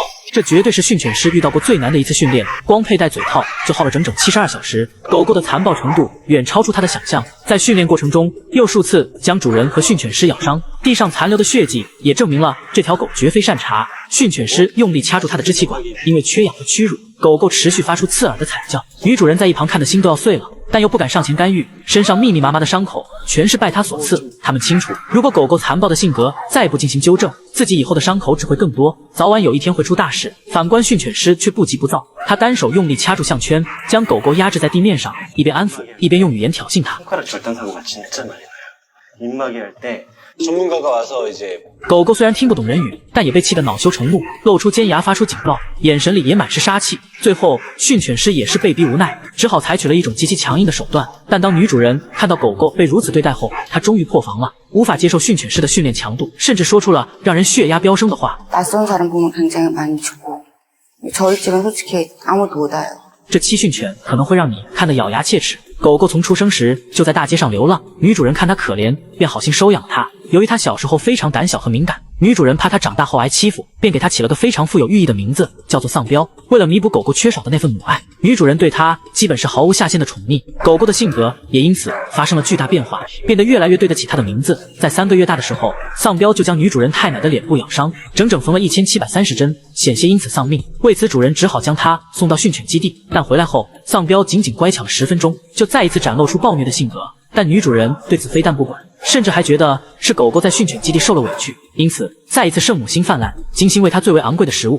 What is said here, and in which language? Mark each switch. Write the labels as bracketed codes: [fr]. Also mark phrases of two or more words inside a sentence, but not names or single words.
[zh] 這絕對是訓犬師遇到過最難的一次訓練，光佩戴嘴套就耗了整整72小時。狗狗的残暴程度遠超出他的想象，在訓練过程中又数次将主人和训犬师咬伤，地上残留的血迹也證明了这条狗绝非善茬。训犬師用力掐住它的支气管，因為缺氧和屈辱，狗狗持續發出刺耳的慘叫。女主人在一旁看得心都要碎了，但又不敢上前干預，身上密密麻麻的傷口全是拜他所賜。他們清楚，如果狗狗殘暴的性格再不進行糾正，自己以後的傷口只會更多，早晚有一天會出大事。反觀訓犬師卻不急不躁，他單手用力掐住項圈，將狗狗壓制在地面上，一邊安撫，一邊用語言挑釁它。狗狗雖然聽不懂人語，但也被氣得惱羞成怒，露出尖牙發出警告，眼神裡也滿是殺氣。最後訓犬師也是被逼無奈，只好採取了一種極其強硬的手段。但當女主人看到狗狗被如此對待後，她終於破防了，無法接受訓犬師的訓練強度，甚至說出了讓人血壓飆升的話。這欺训犬可能會讓你看得咬牙切齒。狗狗從出生時就在大街上流浪，女主人看它可憐，便好心收養它。由於它小時候非常膽小和敏感，女主人怕它長大後挨欺負，便給它起了個非常富有寓意的名字，叫做喪彪。為了彌補狗狗缺少的那份母愛，女主人對它基本是毫無下限的寵溺。狗狗的性格也因此發生了巨大變化，變得越來越對得起它的名字。在3 個月大的時候，喪彪就將女主人太奶的臉部咬傷，整整縫了1730針，險些因此喪命。為此，主人只好將它送到訓犬基地。但回來後，喪彪僅僅乖巧了10分鐘，就再一次展露出暴虐的性格。但女主人對此非但不管，甚至還覺得是狗狗在訓犬基地受了委屈，因此再一次聖母心泛濫，精心餵它最為昂貴的食物。